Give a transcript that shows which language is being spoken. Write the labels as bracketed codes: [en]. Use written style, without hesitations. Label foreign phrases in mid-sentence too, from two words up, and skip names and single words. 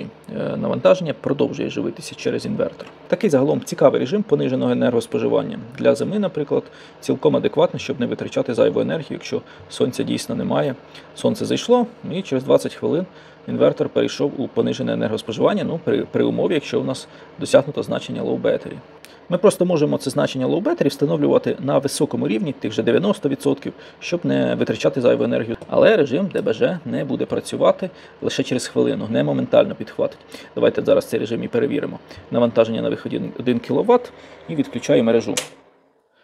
[uk] Навантаження продовжує живитися через інвертор. Такий загалом цікавий режим пониженого енергоспоживання. Для зими, наприклад, цілком адекватно, щоб не витрачати зайву енергію, якщо сонця дійсно немає. Сонце зайшло, і через 20 хвилин інвертор перейшов у понижене енергоспоживання, при умові, якщо у нас досягнуто значення [en] low battery. [uk] Ми просто можемо це значення [en] low battery [uk] встановлювати на високому рівні, тих же 90%, щоб не витрачати зайву енергію. Але режим ДБЖ не буде працювати лише через хвилину, не моментально підхватить. Давайте зараз цей режим і перевіримо. Навантаження на виході 1 кВт і відключаю мережу.